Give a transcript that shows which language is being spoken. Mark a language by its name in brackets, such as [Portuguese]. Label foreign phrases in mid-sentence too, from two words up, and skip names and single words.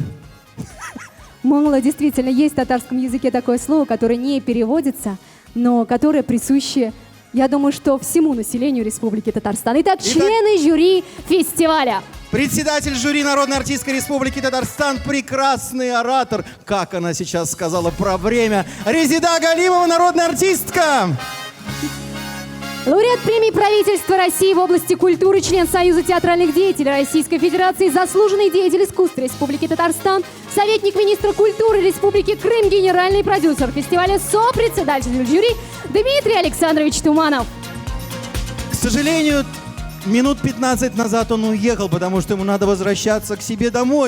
[Russian] Монгола действительно есть в татарском языке такое слово, которое не переводится, но которое присуще, я думаю, что всему населению Республики Татарстан. Итак, члены жюри фестиваля. Председатель жюри Народной артистской республики Татарстан, прекрасный оратор, как она сейчас сказала про время, Резида Галимова, народная артистка. Лауреат премии правительства России в области культуры, член Союза театральных деятелей Российской Федерации, заслуженный деятель искусства Республики Татарстан, советник министра культуры Республики Крым, генеральный продюсер фестиваля, сопредседатель жюри Дмитрий Александрович Туманов. К сожалению, минут 15 назад он уехал, потому что ему надо возвращаться к себе домой.